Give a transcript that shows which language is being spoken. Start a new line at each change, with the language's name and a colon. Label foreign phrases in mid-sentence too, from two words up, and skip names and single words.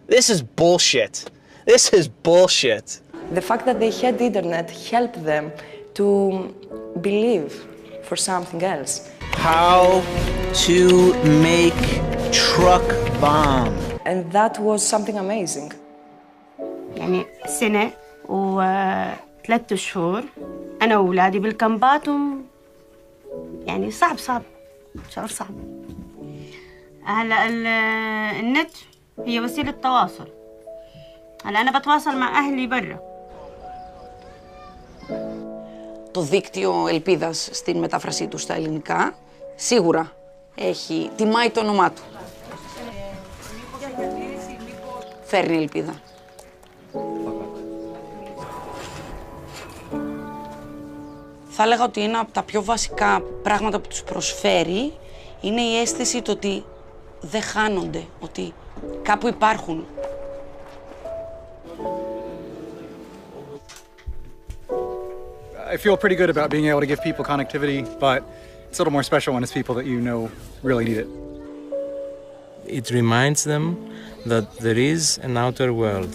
English: This is bullshit. This is bullshit. The fact that they had internet helped them to believe for something else. How to make truck bomb. And that was something amazing.
Arabic: يعني سنة و3 شهور أنا وأولادي بالكامبات يعني صعب شعور صعب. هلا النت هي وسيلة تواصل. هلا أنا بتواصل مع أهلي برا.
Greek: Το δίκτυο ελπίδας στην μετάφρασή του στα ελληνικά σίγουρα τιμάει το όνομά του. Φέρνει ελπίδα. Θα έλεγα ότι ένα από τα πιο βασικά πράγματα που τους προσφέρει είναι η αίσθηση το ότι δεν χάνονται, ότι κάπου υπάρχουν.
English: I feel pretty good about being able to give people connectivity, but it's a little more special when it's people that you know really need it. It reminds them that there is an outer world.